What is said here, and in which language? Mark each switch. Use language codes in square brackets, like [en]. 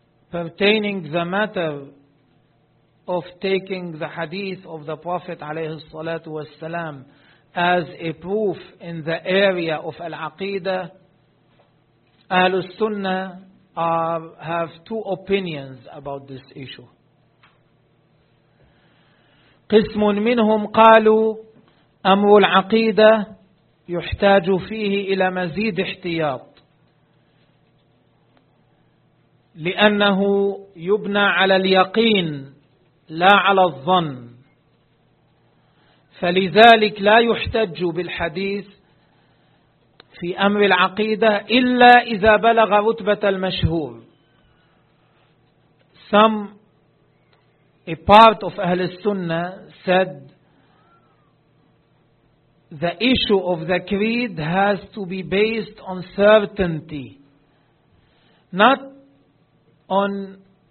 [en] Pertaining the matter of taking the hadith of the Prophet [ar] عليه الصلاة والسلام [en] as a proof in the area of al-aqidah, أهل السنة have two opinions about this issue. [ar] قسم منهم قالوا أمر العقيدة يحتاج فيه إلى مزيد احتياط لأنه يبنى على اليقين لا على الظن، فلذلك لا يحتج بالحديث في أمر العقيدة إلا إذا بلغ رتبة المشهور. [en] A part of أهل السنة said the issue of the creed has to be based on certainty, not on